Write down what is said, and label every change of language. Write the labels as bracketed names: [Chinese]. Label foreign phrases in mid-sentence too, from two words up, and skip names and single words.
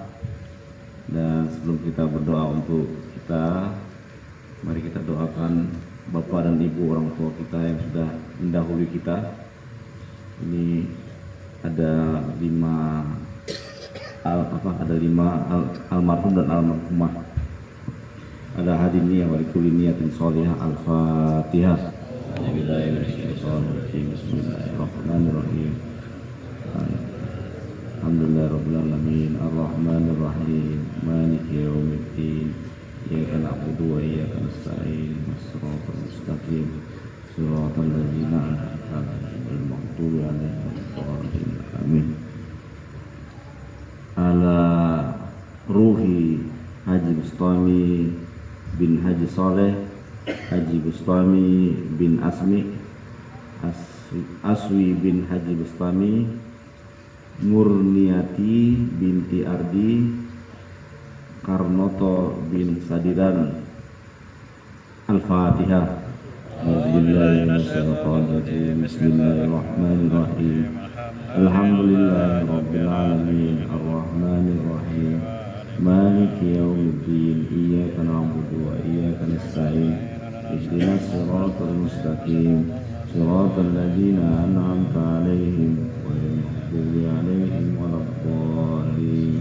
[Indonesian] Dan sebelum kita berdoa untuk kita, mari kita doakan Bapak dan Ibu orang tua kita yang sudah mendahului kita. Ini ada lima almarhum dan almarhumah. [Arabic] على هذه النية ولكل نية صالحة. Al-Fatihah. بسم الله الرحمن الرحيم. الحمد لله رب العالمين، الرحمن الرحيم، مالك يوم الدين. إياك نعبد وإياك نستعين. الصراط المستقيم. صراط الذين أنعمت عليهم غير المغضوب عليهم ولا الضالين. Amin. على روح Haji Bustami bin Haji Saleh, Haji Bustami bin Aswi bin Haji Bustami, Murniati binti Ardi, Karnoto bin Sadiran. Al-Fatihah. بسم الله الرحمن الرحيم. الحمد لله رب العالمين، الرحمن الرحيم، مالك يوم الدين. إياك نعبد وإياك نستعين. اهدنا الصراط المستقيم، صراط الذين أنعمت عليهم غير المغضوب عليهم ولا الضالين.